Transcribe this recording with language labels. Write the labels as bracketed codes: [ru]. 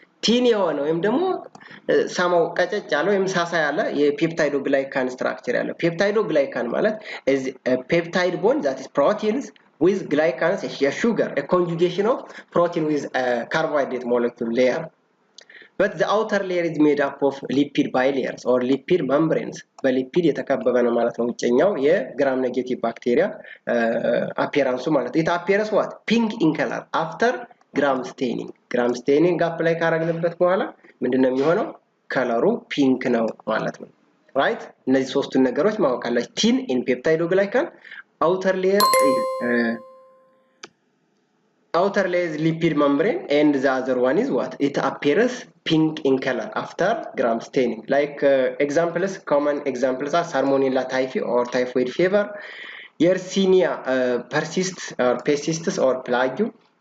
[en] Thin [am] የሆነ ወይም ደግሞ ሳማው ቀጨጭ ያለ ወይም ሳሳ ያለ የፔፕታይዶግላይካን ስትራክቸር ያለው ፔፕታይዶግላይካን ማለት [en] is a peptide bond that is proteins with glycans, a sugar, a conjugation of protein with a carbohydrate molecule layer. But the outer layer is made up of lipid bilayers or lipid membranes. [am] በሊፒድ የተከበበ ነው ማለት ነው ውጭኛው የግራም ኔጌቲቭ ባክቴሪያ appearance ማለት [en] it appears what? Pink in color after gram staining. gram staining apply [am] ካረግንበት በኋላ ምንድነው የሚሆነው? ከለሩ ፒንክ ነው ማለት ነው። [en] right? [am] እነዚህ ሶስቱን ነገሮች ማወቅ አለች። [en] thin in peptidoglycan, outer layer is lipid membrane, and the other one is what? It appears pink in color after gram staining. Like common examples are Salmonella typhi or typhoid fever, Yersinia pestis or plague.